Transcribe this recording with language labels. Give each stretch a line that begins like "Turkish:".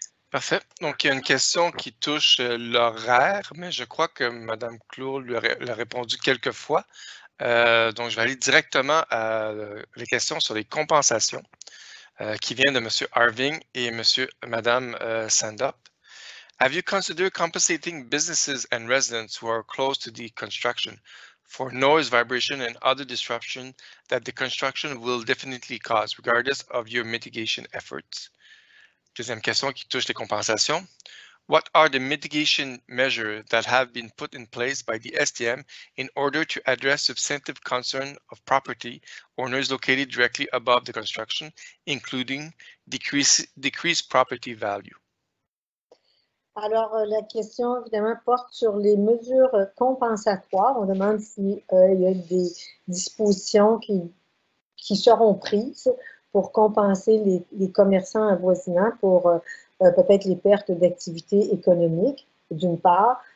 French: Parfait. Donc, il y a une question qui touche l'horaire, mais je crois que Mme Clour lui a répondu quelques fois. Donc, je vais aller directement à les questions sur les compensations qui viennent de M. Irving et Mme Sandup.
English: Have you considered compensating businesses and residents who are close to the construction for noise, vibration, and other disruption that the construction will definitely cause, regardless of your mitigation efforts?
French: Deuxième question qui touche les compensations.
English: What are the mitigation measures that have been put in place by the STM in order to address substantive concern of property owners located directly above the construction, including decreased property value?
French: Alors, la question, évidemment, porte sur les mesures compensatoires. On demande s'il y a des dispositions qui seront prises pour compenser les commerçants avoisinants pour peut-être les pertes d'activité économique, d'une part.